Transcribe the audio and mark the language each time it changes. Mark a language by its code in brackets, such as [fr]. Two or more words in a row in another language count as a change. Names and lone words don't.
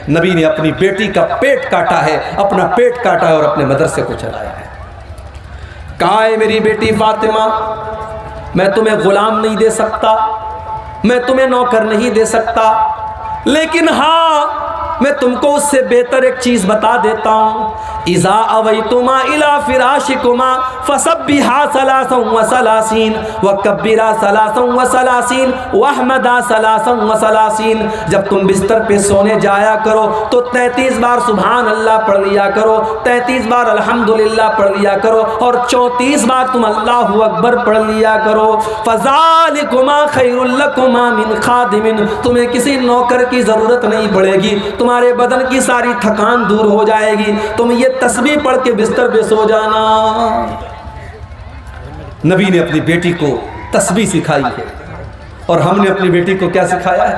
[hi] नबी ने अपनी बेटी का पेट काटा है, अपना पेट काटा है और अपने मदरसे को चलाया है। कहा है, मेरी बेटी फातिमा, मैं तुम्हें गुलाम नहीं दे सकता, मैं तुम्हें नौकर नहीं दे सकता, लेकिन हाँ, मैं तुमको उससे बेहतर एक चीज बता देता हूँ। [ar] إذا أويتما إلى فراشكما فسبحا ثلاثا وثلاثين وكبرا ثلاثا وثلاثين واحمدا ثلاثا وثلاثين. [hi] जब तुम बिस्तर पे सोने जाया करो तो 33 बार [ar] سبحان الله [hi] पढ़ लिया करो, 33 बार अल्हम्दुलिल्लाह पढ़ लिया करो और 34 बार तुम [ar] الله أكبر [hi] पढ़ लिया करो। [ar] فذلكما خير لكما من خادم. [hi] तुम्हें किसी नौकर की ज़रूरत नहीं पड़ेगी, तुम्हारे बदन की सारी थकान दूर हो जाएगी, तुम ये तस्बीह पढ़ के बिस्तर पे सो जाना। नबी ने अपनी बेटी को तस्बीह सिखाई है और हमने अपनी बेटी को क्या सिखाया है?